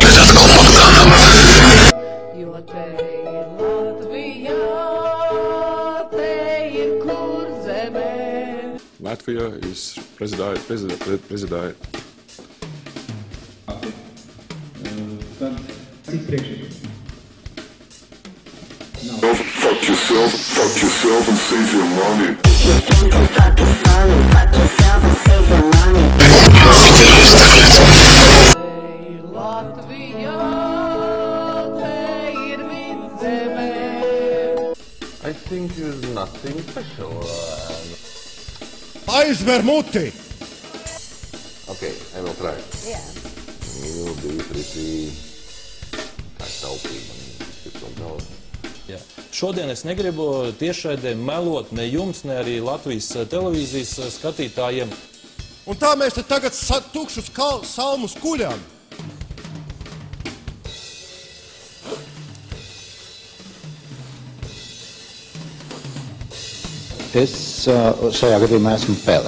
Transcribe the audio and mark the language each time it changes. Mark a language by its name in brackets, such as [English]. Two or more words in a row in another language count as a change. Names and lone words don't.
[Latvian] Jo te ir Latvijā, te ir Kurzemē. Latvija is prezidēja. Cik priekšējums? [English] Fuck yourself and save your money. I think there's nothing special. [Latvian] Aizver muti! [English] Okay, I will try. [Latvian] Jā. [English] You'll be pretty [Latvian] taupīgi un daudz. Jā. Šodien es negribu tiešraidē melot ne jums, ne arī Latvijas televīzijas skatītājiem. Un tā mēs te tagad tukšus salmus kuļām. Es šajā gadījumā esmu Pele.